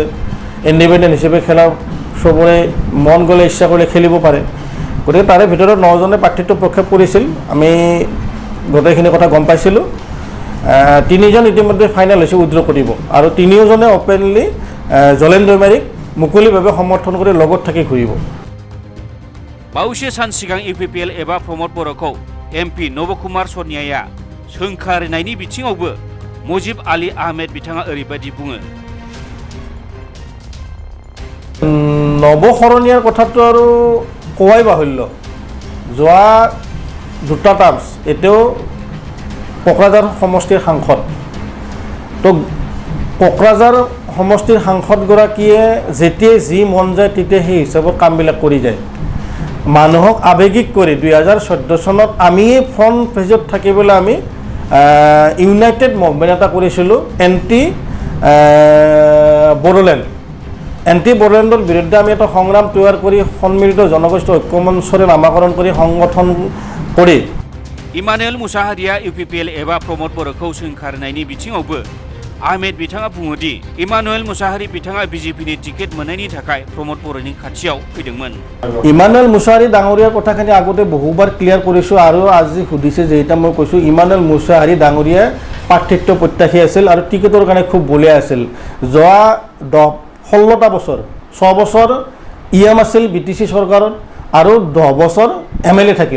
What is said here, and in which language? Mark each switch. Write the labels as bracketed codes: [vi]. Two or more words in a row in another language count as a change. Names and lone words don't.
[as] ইণ্ডিপেণ্ডেণ্ট হিচাপে খেলা চবৰে মন গ'লে ইচ্ছা কৰিলে খেলিব পাৰে। গতিকে তাৰে ভিতৰত 9জনে প্ৰাৰ্থিত্ব প্ৰক্ষেপ কৰিছিল, আমি গোটেইখিনি কথা গম পাইছিলোঁ। 3জন ইতিমধ্যে ফাইনেল হৈছে উইথড্ৰ কৰিব আৰু 3জনে অপেনলি জলেন দৈমাৰীক মুকলিভাৱে সমৰ্থন কৰি লগত থাকি ঘূৰিব। [brx] बावैसो सान सिगां इउपिपिएल एबा प्रमद बर'खौ एमपि नबकुमार सनियाया सोंखारिनायनि बिथिङावबो मुजिब आली आहमेद बिथाङा ओरैबायदि बुङो। [as] নৱশৰণীয়াৰ কথাটো আৰু কোৱাই বাহুল্য। যোৱা দুটা টাৰ্মছ এতিয়াও কোকৰাঝাৰ সমষ্টিৰ সাংসদ। তো কোকৰাঝাৰ সমষ্টিৰ সাংসদগৰাকীয়ে যেতিয়াই যি মন যায় তেতিয়া সেই হিচাপত কামবিলাক কৰি যায়। মানুহক আৱেগিক কৰি 2014 চনত আমি ফ্ৰণ্ট পেজত থাকিবলৈ আমি [en] United Movement [as] এটা কৰিছিলোঁ, এণ্টি বড়োলেণ্ড। এণ্টি বড়োলেণ্ডৰ বিৰুদ্ধে আমি এটা সংগ্ৰাম তৈয়াৰ কৰি সন্মিলিত জনগোষ্ঠী ঐক্যমঞ্চৰে নামাকৰণ কৰি সংগঠন কৰি [brx] इमानुएल मुसाहारिया इउपिपिएल एबा प्रमद बर'खौ सोंखारिनायनि बिथिङावबो आहमेद बिथाङा बुङोदि इमानुएल मुसाहारि बिथाङा बिजेपिनि टिकेट मोननायनि थाखाय प्रमद बर'नि खाथियाव फैदोंमोन। [as] ইমানুৱেল মুছাহাৰী ডাঙৰীয়াৰ কথাখিনি আগতে বহুবাৰ ক্লিয়াৰ কৰিছোঁ আৰু আজি সুধিছে যেটা মই কৈছোঁ, ইমানুৱেল মুছাহাৰী ডাঙৰীয়াই প্ৰাৰ্থিত্ব প্ৰত্যাশী আছিল আৰু টিকেটৰ কাৰণে খুব বলিয়া আছিল। যোৱা 16টা বছৰ, 6 বছৰ ইএম আছিল বিটিচি চৰকাৰত আৰু 10 বছৰ MLA থাকিল।